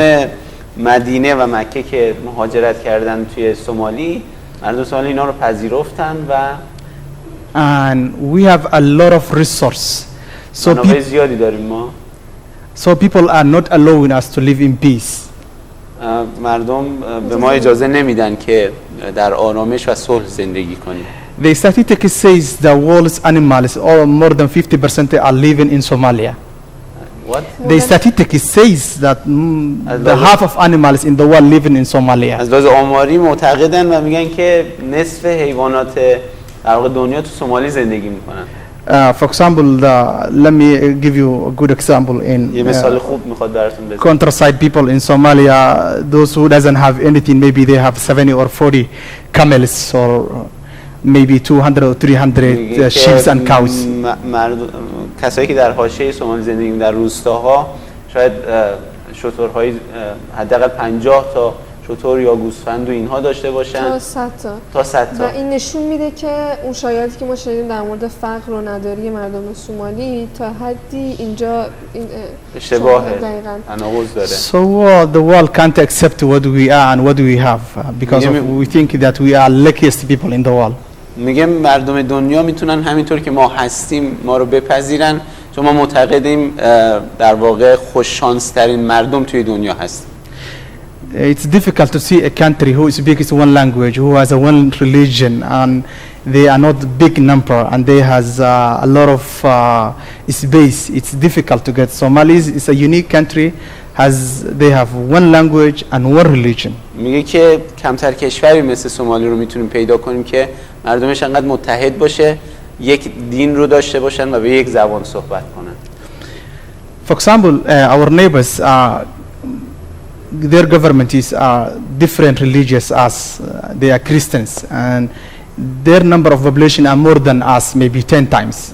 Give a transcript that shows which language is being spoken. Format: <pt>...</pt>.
<fa>مردم مدینه و مکه که مهاجرت کردن توی سومالی، مردم سومالی اینا رو پذیرفتن و</fa> <en>and we have a lot of resource.</en> <fa>منابع زیادی داریم ما.</fa> <en>So people are not allowing us to live in peace.</en> <fa>مردم به ما اجازه نمیدن که در آرامش و صلح زندگی کنیم.</fa> <en>The statistics says the world's animals, or more than 50% are living in Somalia. What? The statistics says that the half of animals in the world living in Somalia.</en> <fa>از لحاظ آماری معتقدن و میگن که نصف حیوانات در واقع دنیا تو سومالی زندگی میکنن.</fa> <en>For example, let me give you a good example in</en> <fa>یه مثال خوب میخواد براتون بزنم.</fa> <en>countryside people in Somalia, those who doesn't have anything, maybe they have 70 or 40 camels or maybe 200 or 300 sheep and cows.</en> <fa>کسایی که در حاشیه سومالی زندگی در روستاها شاید شترهای حداقل 50 تا شتر یا گوسفند و اینها داشته باشن تا 100 تا. و این نشون میده که اون شایعاتی که ما شنیدیم در مورد فقر و نداری مردم سومالی تا حدی اینجا اشتباه تناقض داره.</fa> <en>So the world can't accept what we are and what we have because we think that we are luckiest people in the world.</en> <fa>میگه مردم دنیا میتونن همینطور که ما هستیم ما رو بپذیرن چون ما معتقدیم در واقع خوش شانس ترین مردم توی دنیا هستیم.</fa> <en>It's difficult to see a country who speaks one language, who has a one religion, and they are not big number, and they has a lot of space. It's difficult to get. Somalis is a unique country, they have one language and one religion.</en> <fa>میگه که کمتر کشوری مثل سومالی رو میتونیم پیدا کنیم که مردمش انقدر متحد باشه، یک دین رو داشته باشن و به یک زبان صحبت کنن.</fa> <en>For example, our neighbors their government is different religious as they are Christians and their number of population are more than us, maybe 10 times.</en>